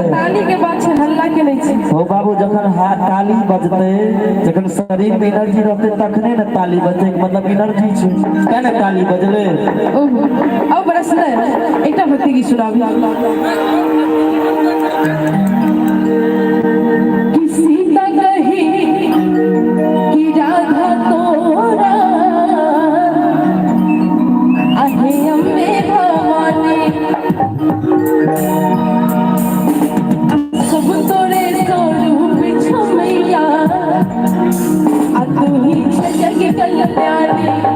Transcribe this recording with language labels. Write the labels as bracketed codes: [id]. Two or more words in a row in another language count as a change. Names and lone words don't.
[mai] ताली के बात छै, हल्ला के नहीं छै। हो बाबू, जखन हाथ ताली बजतै, जखन शरीर में एनर्जी रहतै तखने न ताली बजतै, मतलब एनर्जी छै तै न ताली बजले। ओहो, अब बड़ा सुंदर एकटा भक्ति गीत सुनाबी। किसी त कही कि राधा तोरा आहे अम्बे भवानी, सब तोरे स्वरूप छमैया, आ तू ही छ जग कल्याणी।